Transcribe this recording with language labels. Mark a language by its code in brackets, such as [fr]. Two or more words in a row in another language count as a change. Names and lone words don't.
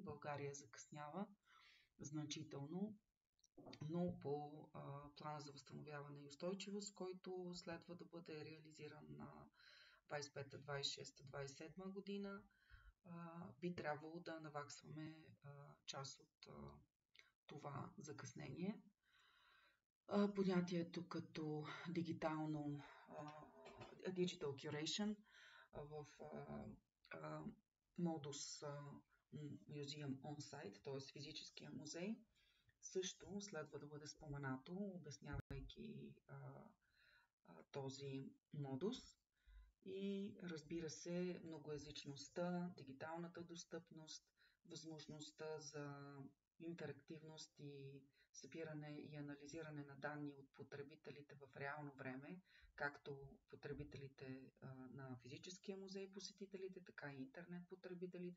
[bg] България закъснява значително, но по плана за възстановяване и устойчивост, който следва да бъде реализиран на 25-та, 26-та, 27-та година, би трябвало да наваксваме част от това закъснение. Понятието като [en] digital curation [bg] в модус [en] Museum on-site, [bg] т.е. физическия музей, също следва да бъде споменато, обяснявайки този модус. И разбира се, многоезичността, дигиталната достъпност, възможността за интерактивност и събиране и анализиране на данни от потребителите в реално време, както потребителите на физическия музей, посетителите, така и интернет потребителите.